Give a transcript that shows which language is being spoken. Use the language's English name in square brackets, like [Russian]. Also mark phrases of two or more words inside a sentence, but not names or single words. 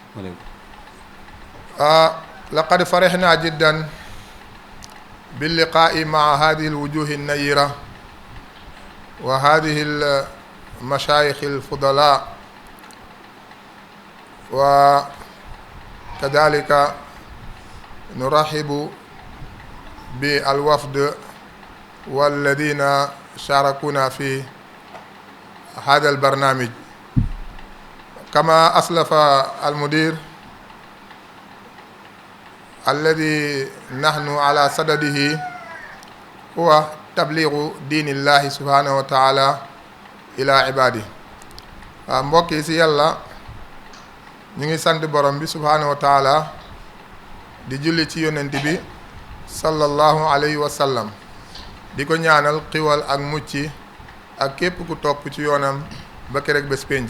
[Arabic] لقد فرحنا جدا باللقاء مع هذه الوجوه النيرة وهذه مشايخ الفضلاء وكذلك نرحب بالوفد والذين شاركونا في هذا البرنامج. كما أسلف المدير الذي نحن على صدده هو تبليغ دين الله سبحانه وتعالى إلى عباده. [Wolof] mbokk yi ci yàlla ñu ngi sant borom bi [Arabic] سبحانه وتعالى [Wolof] di julli ci yonent bi [Arabic] صلى الله عليه وسلم [Wolof] di ko ñaanal xiwal ak mucc ak képp ku topp ci yoonam ba keroog bés penc.